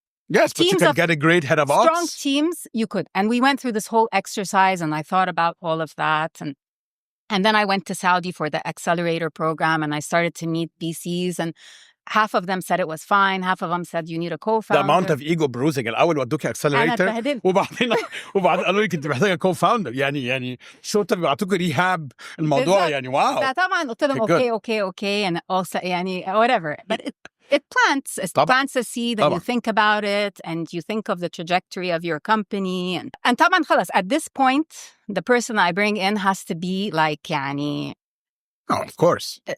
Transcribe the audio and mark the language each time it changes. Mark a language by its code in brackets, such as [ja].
[en] Yes, but you can get a great head of ops. Strong teams, you could. And we went through this whole exercise and I thought about all of that. And then I went to Saudi for the accelerator program and I started to meet VCs and half of them said it was fine. Half of them said you need a co-founder. The amount of ego bruising. [ar] الأول ودوك accelerator وبعدين قالوا لي كنت محتاجة co-founder. يعني شو بيعطوك ريهاب الموضوع يعني واو. طبعا قلت لهم [en] okay and also [ar] يعني [en] whatever. But it plants a seed and you think about it and you think of the trajectory of your company and [ar] طبعا خلاص [en] at this point the person I bring in has to be like [ar] يعني [en] Oh, of course.